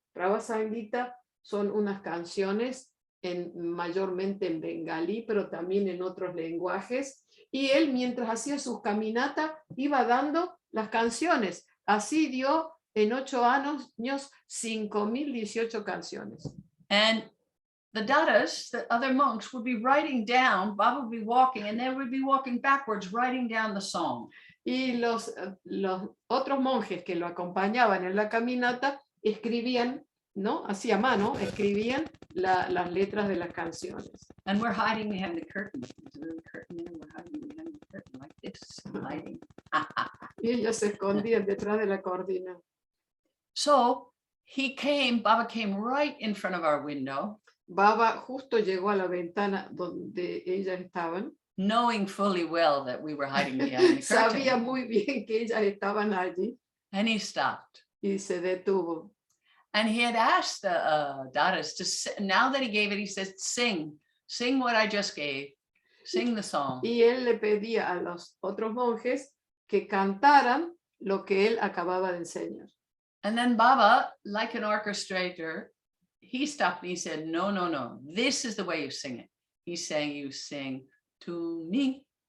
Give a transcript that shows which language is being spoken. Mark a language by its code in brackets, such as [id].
[es] Prabhat Sangeeta son unas canciones mayormente en bengalí, pero también en otros lenguajes. Y él, mientras hacía sus caminatas, iba dando las canciones. Así dio en 8 años 5.018 canciones. [en] And the Dadas, the other monks, would be writing down, Baba would be walking, and they would be walking backwards, writing down the song. [es] Y los otros monjes que lo acompañaban en la caminata escribían, ¿no? Así a mano, escribían las letras de las canciones. [en] And we're hiding behind the curtain. There's a little curtain there, we're hiding behind the curtain like this, hiding. [es] Y ellos se escondían detrás de la cortina. [en] So Baba came right in front of our window. [es] Baba justo llegó a la ventana donde ellas estaban. [en] Knowing fully well that we were hiding behind the curtain. [es] Sabía muy bien que ellas estaban allí. [en] And he stopped. [es] Y se detuvo. [en] And he had asked the Dadas to, now that he gave it, he said, sing what I just gave. Sing the song. [es] Y él le pedía a los otros monjes que cantaran lo que él acababa de enseñar. [en] And then Baba, like an orchestrator, he stopped and he said, no, this is the way you sing it. He's saying you sing to me.